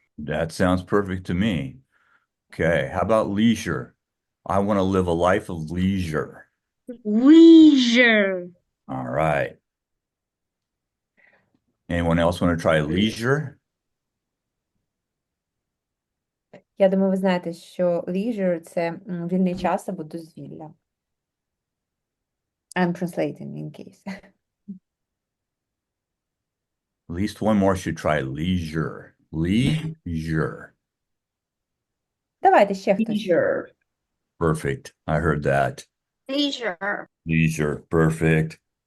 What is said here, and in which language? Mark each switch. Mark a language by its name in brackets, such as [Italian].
[English] that sounds perfect to me. Okay, how about leisure? I want to live a life of leisure. Leisure. All right. Anyone else want to try leisure? [Ukrainian] Я думаю, ви знаєте, що leisure – це вільний час або дозвілля. [English] I'm translating in case. At least one more should try leisure. Leisure. [Ukrainian] Давайте ще хтось. [English] Leisure. Perfect. I heard that. Leisure. Leisure. Perfect.